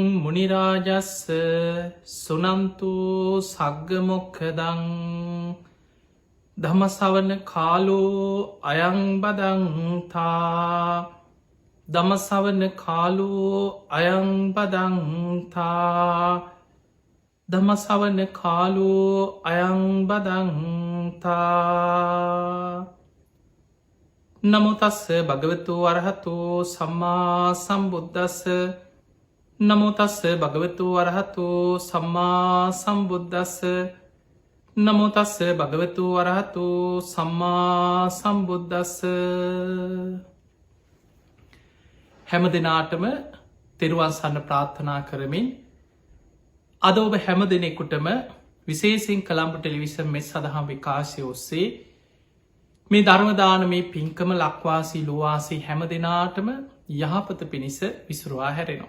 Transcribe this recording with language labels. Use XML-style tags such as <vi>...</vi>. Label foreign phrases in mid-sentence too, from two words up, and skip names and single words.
<pi>මුනි රාජස්ස සුනන්තු සග්ග මොක්ඛදං ධම්ම ශ්‍රවණ කාලෝ අයං බදන්තා ධම්ම ශ්‍රවණ කාලෝ අයං බදන්තා ධම්ම ශ්‍රවණ කාලෝ අයං බදන්තා නමෝ තස්ස භගවතු අරහතෝ සම්මා සම්බුද්දස්ස නමෝ තස්ස භගවතු අරහතෝ සම්මා සම්බුද්දස්ස නමෝ තස්ස භගවතු අරහතෝ සම්මා සම්බුද්දස්ස</pi> <si>හැම දිනාටම තෙරුවන් සරණ ප්‍රාර්ථනා කරමින් අද ඔබ හැම දෙනෙකුටම විශේෂයෙන් කළම්බ ටෙලිවිෂන් මෙත් සඳහම් විකාශය ඔස්සේ මේ ධර්මදානමේ පින්කම ලක්වාසී ලෝවාසී හැම දෙනාටම යහපත පිණිස විසුරුවා හැරෙනවා.</si>